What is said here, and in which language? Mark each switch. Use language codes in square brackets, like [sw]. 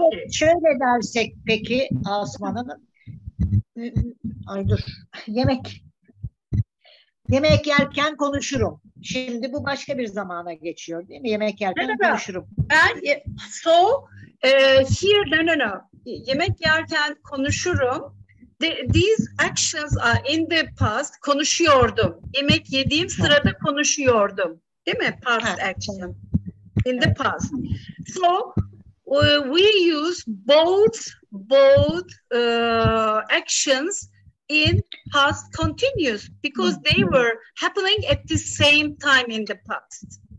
[tr] Şöyle dersek peki Asuman Hanım. Ay dur. Yemek yerken konuşurum. Şimdi bu başka bir zamana geçiyor değil mi? Yemek yerken konuşurum. [en] So here no. [tr] Yemek yerken konuşurum. [en] These actions are in the past. [tr] Konuşuyordum. Yemek yediğim sırada konuşuyordum. Değil mi? [en] Past action. In the past. So we use both actions in past continuous because they were happening at the same time in the past.